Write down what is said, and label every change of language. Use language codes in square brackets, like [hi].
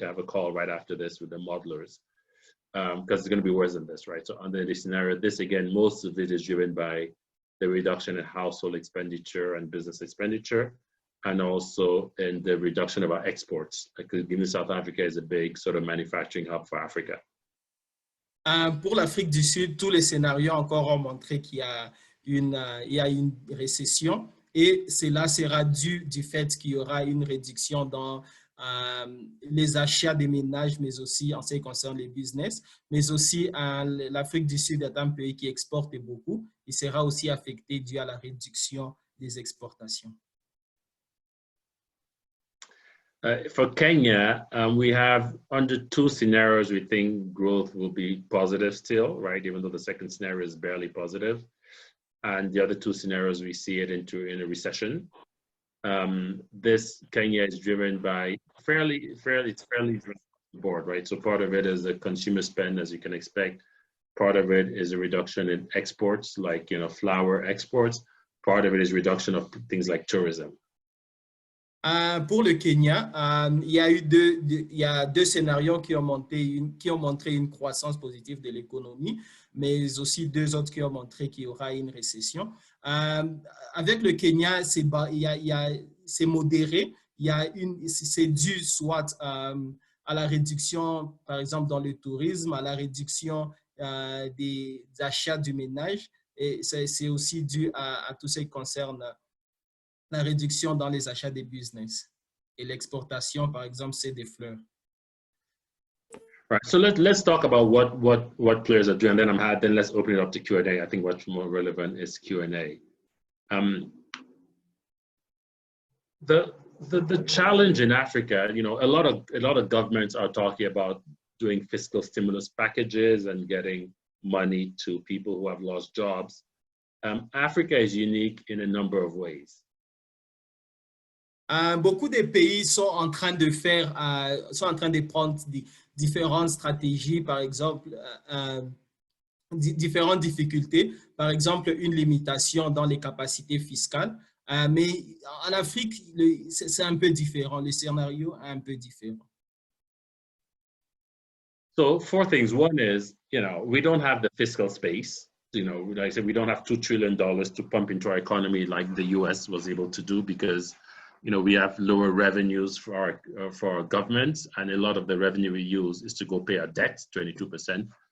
[en] I have a call right after this with the modelers because it's going to be worse than this, right? So under this scenario, this, again, most of it is driven by the reduction in household expenditure and business expenditure, and also in the reduction of our exports. Because given South Africa is a big sort of manufacturing hub for Africa. [fr] Pour l'Afrique du Sud, tous les scénarios encore ont montré qu'il y a une récession. Et cela sera dû du fait qu'il y aura une réduction dans les achats des ménages, mais aussi en ce qui concerne les business. Mais aussi, l'Afrique du Sud est un pays qui exporte beaucoup. Il sera aussi affecté dû à la réduction des exportations. [en] For Kenya, we have under two scenarios, we think growth will be positive still, right? Even though the second scenario is barely positive. And the other two scenarios, we see it in a recession. This Kenya is driven by it's fairly driven board, right? So part of it is the consumer spend, as you can expect. Part of it is a reduction in exports, like flour exports. Part of it is reduction of things like tourism. [fr] Pour le Kenya, il y a deux scénarios qui ont montré une croissance positive de l'économie, mais aussi deux autres qui ont montré qu'il y aura une récession. Avec le Kenya, c'est modéré. C'est dû soit à la réduction, par exemple, dans le tourisme, à la réduction des achats du ménage, et c'est aussi dû à tout ce qui concerne la réduction dans les achats des business. Et l'exportation, par exemple, c'est des fleurs. [en] Right. So let's talk about what players are doing, and then let's open it up to Q&A. I think what's more relevant is Q&A. The challenge in Africa, a lot of governments are talking about doing fiscal stimulus packages and getting money to people who have lost jobs. Africa is unique in a number of ways. [fr] Beaucoup de pays sont en train de prendre différentes stratégies, par exemple, différentes difficultés, par exemple, une limitation dans les capacités fiscales. Mais en Afrique, c'est un peu différent. Le scénario est un peu différent. [en] So 4 things. One is, we don't have the fiscal space. Like I said, we don't have $2 trillion to pump into our economy like the US was able to do because we have lower revenues for our governments, and a lot of the revenue we use is to go pay our debt, 22%.